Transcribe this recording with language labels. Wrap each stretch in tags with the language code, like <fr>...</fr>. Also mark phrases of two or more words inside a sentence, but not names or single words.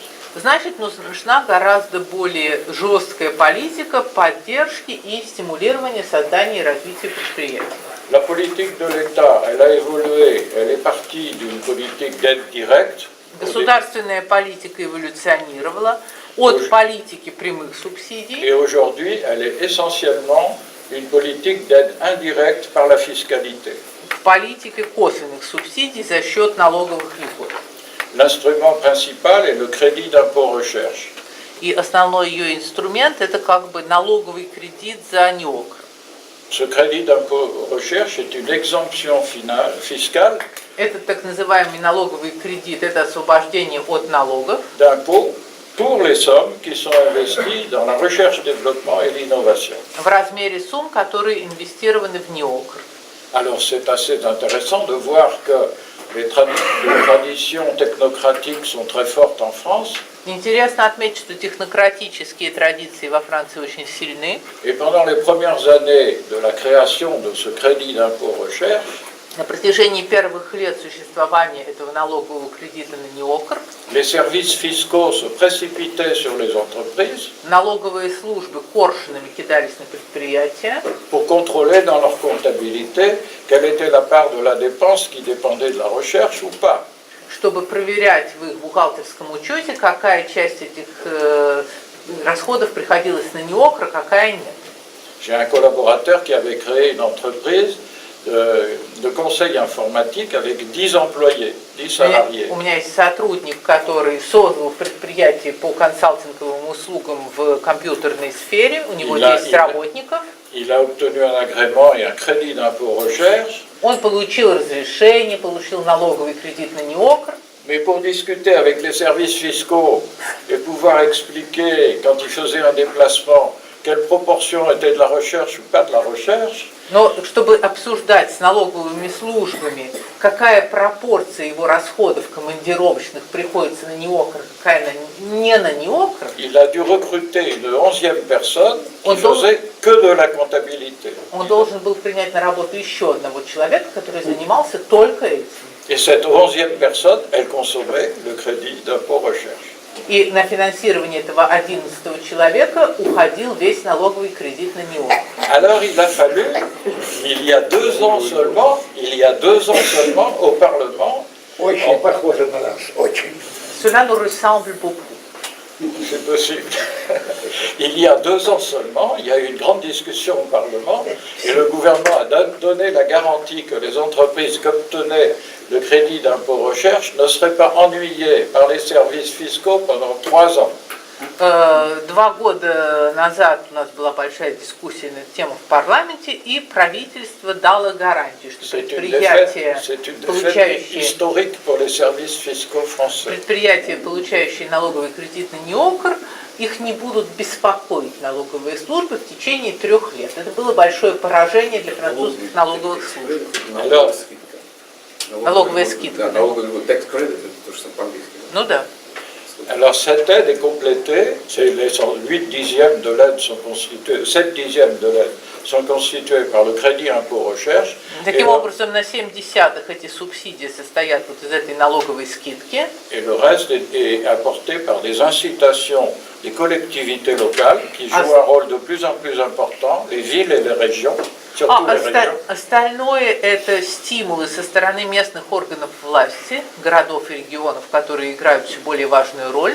<ru>Значит, нужна гораздо более жесткая политика поддержки и стимулирования создания и развития предприятий.</ru> <fr>La politique de l'État, elle a évolué, elle est partie d'une politique d'aide directe.</fr> <ru>Государственная политика эволюционировала от политики прямых субсидий.</ru> <fr>Et aujourd'hui, elle est essentiellement une politique d'aide indirecte par la fiscalité.</fr> <ru>К политике косвенных субсидий за счет налоговых льгот.</ru> <fr>L'instrument principal est le crédit d'impôt recherche.</fr> <ru>И основной ее инструмент это как бы налоговый кредит за НИОКР.</ru> <fr>Ce crédit d'impôt recherche est une exemption fiscale.</fr> <ru>Это так называемый налоговый кредит, это освобождение от налогов.</ru> <fr>D'impôt pour les sommes qui sont investies dans la recherche, développement et l'innovation.</fr> <ru>В размере сумм, которые инвестированы в НИОКР.</ru> <fr>Alors c'est assez intéressant de voir que les traditions technocratiques sont très fortes en France.</fr> <ru>Интересно отметить, что технократические традиции во Франции очень сильны.</ru> <fr>Et pendant les premières années de la création de ce crédit d'impôt recherche,</fr> <ru>На протяжении первых лет существования этого налогового кредита на НИОКР</ru> <fr>les services fiscaux se précipitaient sur les entreprises</fr> <ru>налоговые службы коршунами кидались на предприятия,</ru> <fr>pour contrôler dans leur comptabilité quelle était la part de la dépense qui dépendait de la recherche ou pas.</fr> <ru>чтобы проверять в их бухгалтерском учете, какая часть этих расходов приходилась на НИОКР, а какая нет.</ru> <fr>J'ai un collaborateur qui avait créé une entreprise de conseil informatique avec 10 employés, 10 salariés.</fr> <ru>У меня есть сотрудник, который создал предприятие по консалтинговым услугам в компьютерной сфере, у него 10 работников.</ru> <fr>Il a obtenu un agrément et un crédit d'impôt recherche.</fr> <ru>Он получил разрешение, получил налоговый кредит на НИОКР.</ru> <fr>Mais pour discuter avec les services fiscaux et pouvoir expliquer, quand il faisait un déplacement, quelle proportion était de la recherche ou pas de la recherche,</fr> <ru>Но чтобы обсуждать с налоговыми службами, какая пропорция его расходов командировочных приходится на НИОКР, какая не на НИОКР,</ru> <fr>il a dû recruter une 11e personne qui faisait que de la comptabilité.</fr> <ru>Он должен был принять на работу еще одного человека, который занимался только этим.</ru> <fr>Et cette 11e personne, elle consommait le crédit d'impôt recherche.</fr> <ru>И на финансирование этого 11-го человека уходил весь налоговый кредит на НИОКР.</ru> <fr>Alors il a fallu, il y a 2 ans seulement, au Parlement,</fr> <ru>Очень похоже на нас, очень.</ru> <fr>Cela nous ressemble beaucoup. c'est possible, il y a 2 ans seulement, il y a eu une grande discussion au Parlement et le gouvernement a donné la garantie que les entreprises qui obtenaient le crédit d'impôt recherche ne seraient pas ennuyées par les services fiscaux pendant 3 ans.</fr> <ru>2 года назад у нас была большая дискуссия на эту тему в парламенте, и правительство дало гарантию, что предприятия, получающие налоговый кредит на НИОКР, их не будут беспокоить налоговые службы в течение 3 лет. Это было большое поражение для французских налоговых служб. Налоговая скидка. Да, налоговый</ru> <en>tax credit,</en> <ru>это то, что по-английски. Ну да.</ru> <fr>Alors cette aide est complétée, les 8 dixièmes de l'aide sont constitués, 7 dixièmes de l'aide sont constitués par le crédit impôt recherche.</fr> <ru>Таким образом, на 0,7 эти субсидии состоят вот из этой налоговой скидки.</ru> <fr>Et le reste est apporté par des incitations des collectivités locales qui jouent un rôle de plus en plus important, les villes et les régions.</fr> <ru>Остальное это стимулы со стороны местных органов власти, городов и регионов, которые играют все более важную роль.</ru>